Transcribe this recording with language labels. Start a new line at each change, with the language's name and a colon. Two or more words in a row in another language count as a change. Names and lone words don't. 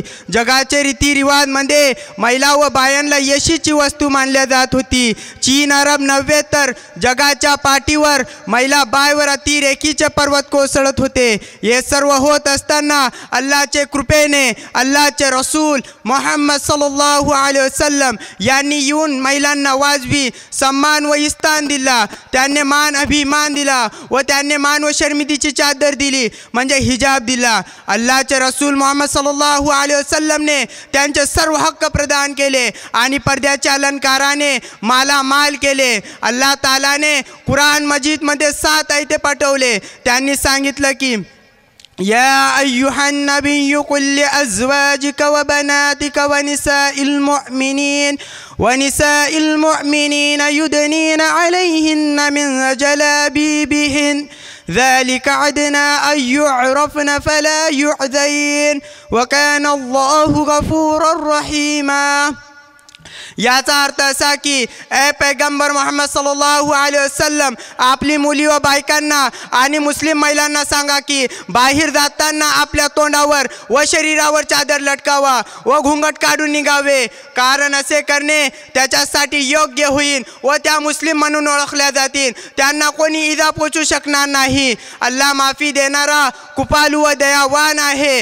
Marathi: जगाचे रीतिरिवाजमध्ये महिला व बायांना यशीची वस्तू मानल्या जात होती। चीन, अरब नव्हे तर जगाच्या पाठीवर महिला बायवर अतिरेकीचे पर्वत कोसळत होते। हे सर्व होत असताना अल्लाहचे कृपेने अल्लाहचे रसूल मोहम्मद
Arabic: صلى الله عليه وسلم
Marathi: यांनी येऊन महिलांना वाजवी सन्मान व स्थान दिला। त्यांनी मान अभिमान दिला व त्यांनी मान व शर्मिंदीची चादर दिली, म्हणजे हिजाब दिला। अल्लाहचे रसूल मोहम्मद
Arabic: صلى الله عليه وسلم
Marathi: त्यांचे सर्व हक्क प्रदान केले आणि पडद्याच्या अलंकाराने मालामाल केले। अल्लाह तालाने कुराण मजीदमध्ये 7 आयते पाठवले। त्यांनी सांगितलं की
Arabic: يا أيها النبي قل لأزواجك وبناتك ونساء المؤمنين يدنين عليهن من جلابيبهن ذلك أدنى أن يعرفن فلا يؤذين وكان الله غفورا رحيما.
Marathi: याचा अर्थ असा की ए पैगंबर मोहम्मद
Arabic: صلى الله عليه وسلم,
Marathi: आपली मुली व बायकांना आणि मुस्लिम महिलांना सांगा की बाहेर जाताना आपल्या तोंडावर व शरीरावर चादर लटकावा व घुंगट काढून निघावे, कारण असे करणे त्याच्यासाठी योग्य होईल व त्या मुस्लिम म्हणून ओळखल्या जातील। त्यांना कोणी इजा पोचू शकणार नाही। अल्लाह माफी देणारा, कृपाळू व दयावान आहे।